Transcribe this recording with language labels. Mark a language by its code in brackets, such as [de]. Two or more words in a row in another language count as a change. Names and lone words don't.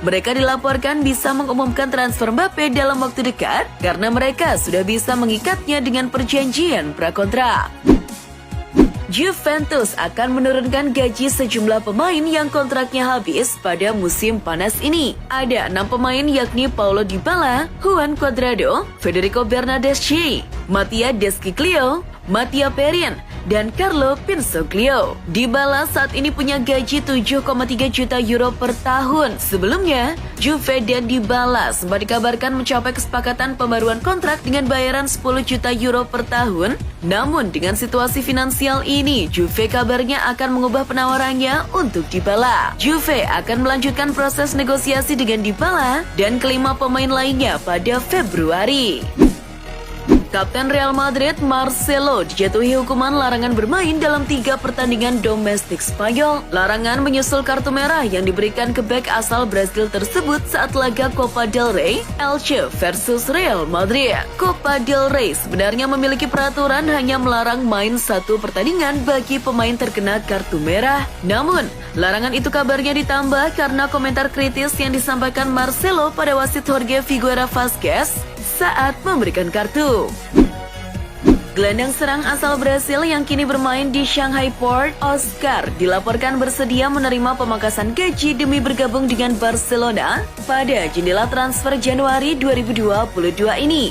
[id] Mereka dilaporkan bisa mengumumkan transfer Mbappe dalam waktu dekat karena mereka sudah bisa mengikatnya dengan perjanjian prakontrak. Juventus akan menurunkan gaji sejumlah pemain yang kontraknya habis pada musim panas ini. Ada 6 pemain yakni Paulo Dybala, Juan Cuadrado, Federico Bernardeschi, Mattia Desciclio, Mattia Perin, dan Carlo Pinsoglio. Dybala saat ini punya gaji 7,3 juta euro per tahun. Sebelumnya, Juve dan Dybala sempat dikabarkan mencapai kesepakatan pembaruan kontrak dengan bayaran 10 juta euro per tahun. Namun dengan situasi finansial ini, Juve kabarnya akan mengubah penawarannya untuk Dybala. Juve akan melanjutkan proses negosiasi dengan Dybala dan kelima pemain lainnya pada Februari. Kapten Real Madrid Marcelo dijatuhi hukuman larangan bermain dalam 3 pertandingan domestik Spanyol. Larangan menyusul kartu merah yang diberikan ke bek asal Brasil tersebut saat laga Copa del Rey Elche versus Real Madrid. Copa del Rey sebenarnya memiliki peraturan hanya melarang main 1 pertandingan bagi pemain terkena kartu merah. Namun, larangan itu kabarnya ditambah karena komentar kritis yang disampaikan Marcelo pada wasit Jorge Figueira Vázquez saat memberikan kartu. Gelandang serang asal Brasil yang kini bermain di Shanghai Port, Oscar, dilaporkan bersedia menerima pemangkasan gaji demi bergabung dengan Barcelona pada jendela transfer Januari 2022 ini.